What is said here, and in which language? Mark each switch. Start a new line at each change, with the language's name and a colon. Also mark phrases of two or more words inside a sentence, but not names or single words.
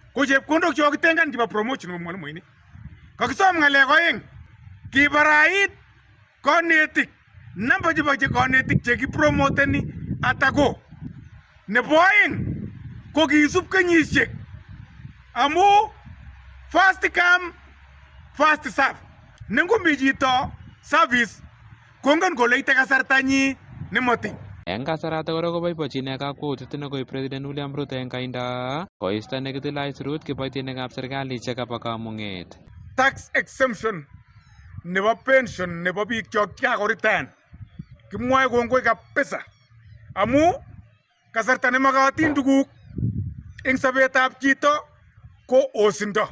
Kalenjin: Ko chepkondok chokitengan chebo promotion ko mwalimuinik. Kakisom ng'alek oeng kibarait konetik namba chebo konetik chekipromoteni atako. Nebo oeng ko kisub kenyisiek amu
English: first come first serve.
Kalenjin: Nengomi chito service kongen kole ite kasartanyi nemoti. Eng kasarata kora koboibochine kakwautiet nekoib President William Ruto eng kainda koisto nekitile aisurut kiboitinikab serikali chekaba kamung'et.
English: Tax exemption
Kalenjin: nebo pension nebo biik chok chekakoritaen kimwoe kongoi kabisa amu kasarta nemakatin tuguk eng sobetab chito ko osindo.